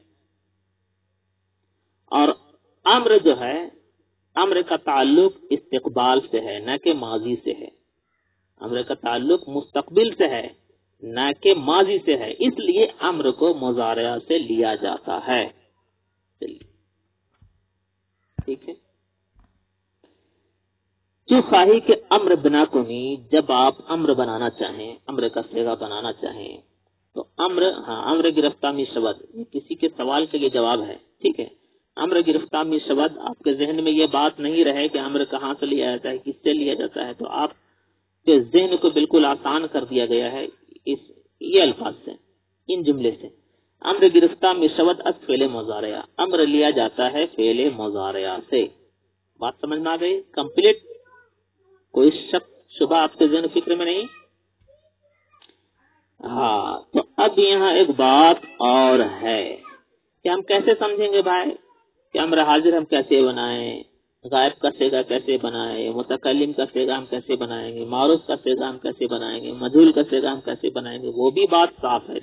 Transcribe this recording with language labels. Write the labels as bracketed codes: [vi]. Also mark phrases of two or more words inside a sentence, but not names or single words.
[ur] اور امر جو ہے، امر کا تعلق استقبال سے ہے نہ کہ ماضی سے ہے، امر کا تعلق مستقبل سے ہے نہ کہ ماضی سے ہے، اس لیے امر کو مضارع سے لیا جاتا ہے۔ چلیے ٹھیک ہے، [fa] جو خواہی کہ امر بنا کنی، [ur] جب آپ امر بنانا چاہیں، امر کا صیغہ بنانا چاہیں، تو [fa] امر، امر گرفتہ می شود، [ur] یہ کسی کے سوال کے لیے جواب ہے، ٹھیک ہے۔ [fa] امر گرفتہ می شود، [ur] آپ کے ذہن میں یہ بات نہیں رہے کہ امر کہاں سے لیا جاتا ہے، کس سے لیا جاتا ہے، تو آپ کے ذہن کو بالکل آسان کر دیا گیا ہے یہ الفاظ سے، ان جملے سے۔ [fa] امر گرفتہ می شود از فعل مضارع، [ur] امر لیا جاتا ہے فعل مضارع سے۔ بات سمجھ میں آ گئی؟ کمپلیٹ، کوئی شک شبہ آپ کے ذہن فکر میں نہیں؟ ہاں، تو اب یہاں ایک بات اور ہے کہ ہم کیسے سمجھیں گے بھائی کہ امر حاضر ہم کیسے بنائیں، غائب کا صیغہ کیسے بنائیں، متکلم کا صیغہ ہم کیسے بنائیں گے، معروف کا صیغہ ہم کیسے بنائیں گے، مجہول کا صیغہ ہم کیسے بنائیں گے، وہ بھی بات صاف ہے۔